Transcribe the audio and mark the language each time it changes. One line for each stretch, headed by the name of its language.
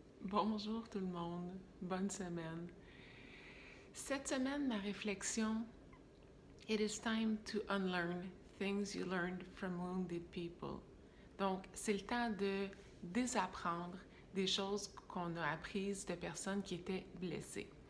French: Bonjour tout le monde, bonne semaine. Cette semaine, ma réflexion,
English: it is time to unlearn things you learned from wounded people.
French: Donc, c'est le temps de désapprendre des choses qu'on a apprises de personnes qui étaient blessées.